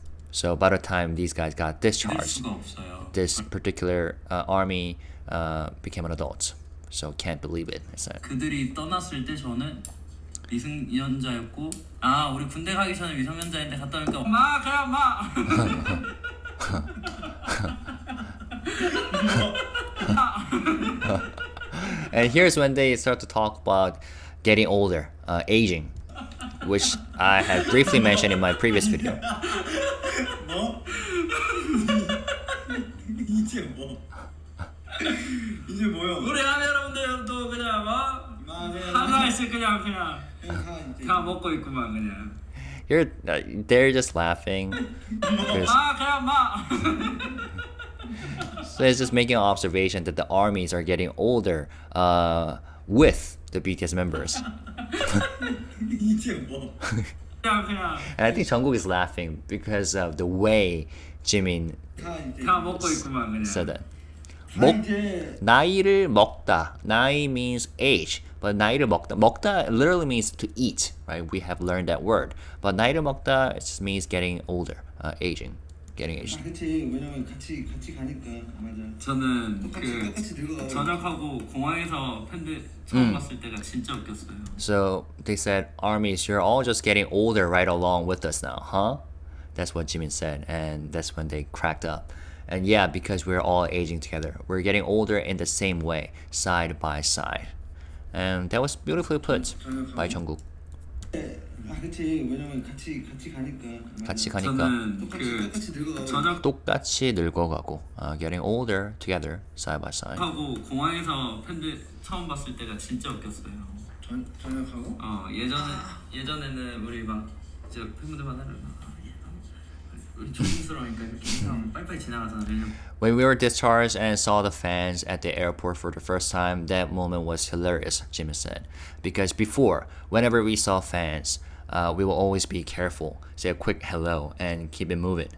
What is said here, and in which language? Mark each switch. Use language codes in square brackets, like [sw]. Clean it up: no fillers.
[en] So by the time these guys got [ko] 믿을 [en] discharged, [ko] 수가 없어요. [en] this particular army became an adult. So can't believe it. I said. [ko] 그들이 떠났을 때 저는 미성년자였고, 아 우리 군대 가기 전에 미성년자인데 갔다 오니까 마 그냥 마. [en] And here's when they start to talk about getting older, aging, which I had briefly mentioned in my previous video. [ko] 뭐? 이제 뭐? 이제 뭐요? 우리 아미 여러분들도 그냥 하나씩 그냥 다 먹고 있구만 그냥. [en] Here, they're just laughing. Because- [ko] 마 그냥 마. [en] So it's just making an observation that the armies are getting older with the BTS members. [ko] 이제 뭐? 그냥 [en] And I think Jungkook is laughing because of the way Jimin [ko] 다 먹고 있구만 그냥. [en] said that. [ko] 다 이제 나이를 먹다. [en] 나이 means age. [ko] But 나이를 먹다. [en] 먹다 literally means to eat, right? We have learned that word. But [ko] 나이를 먹다 [en] it just means getting older, aging. Getting aged. [ko] 그렇지. 왜냐면 같이 가니까 맞아. 저는 똑같이 늙어가고. 전역하고 공항에서 팬들 처음 봤을 때가 진짜 웃겼어요. [en] So they said, armies, you're all just getting older right along with us now, huh? That's what Jimin said, and that's when they cracked up. And yeah, because we're all aging together. We're getting older in the same way, side by side. And that was beautifully put by Jungkook. [ko] 그렇지. 왜냐면 같이 가니까. 같이 가니까 저는 똑같이 늙어가고. 전역하고 똑같이 늙어가고, [en] getting older together, side by side. [ko] 공항에서 팬들 처음 봤을 때가 진짜 웃겼어요. 전역하고? 예전에는 우리 저 팬분들 만나면 우리 조심스러우니까 이렇게 인사하면 빨리빨리 지나가잖아요. [en] When we were discharged and saw the fans at the airport for the first time, that moment was hilarious, Jimin said. Because before, whenever we saw fans, we will always be careful, say a quick hello, and keep it moving.